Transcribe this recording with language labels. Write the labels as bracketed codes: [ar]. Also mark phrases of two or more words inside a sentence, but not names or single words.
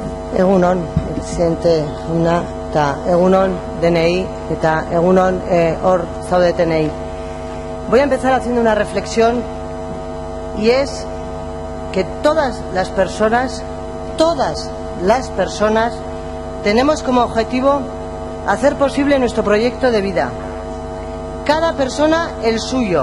[eu] Egunon, presidente jauna, eta egunon DNI, eta egunon hor zaudetenei. [es] Voy a empezar haciendo una reflexión, y es que todas las personas, tenemos como objetivo hacer posible nuestro proyecto de vida. Cada persona el suyo.